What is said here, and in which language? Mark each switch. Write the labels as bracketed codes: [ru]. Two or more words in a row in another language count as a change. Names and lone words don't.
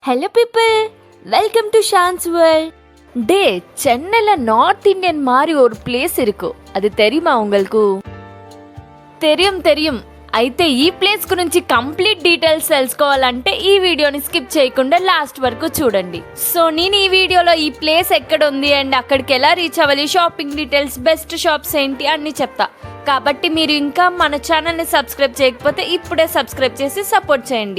[en] Hello people, Welcome to Shan's World. [ta] டே, சென்னையில் [en] North Indian [ta] மாதிரி ஒரு பிளேஸ் இருக்கு. அது தெரியுமா உங்களுக்கு? தெரியும். [te] అయితే ఈ ప్లేస్ గురించి [en] complete details [te] తెలుసుకోవాలంటే ఈ వీడియోని స్కిప్ చేయకుండా లాస్ట్ వరకు చూడండి. సో నేను ఈ వీడియోలో ఈ ప్లేస్ ఎక్కడ ఉంది అండ్ అక్కడికి ఎలా రీచ్ అవ్వాలి, [en] shopping details, best shops [te] ఏంటి అన్ని చెప్తా. కాబట్టి మీరు ఇంకా మన ఛానల్ని సబ్స్క్రైబ్ చేయకపోతే ఇప్పుడే సబ్స్క్రైబ్ చేసి సపోర్ట్ చేయండి.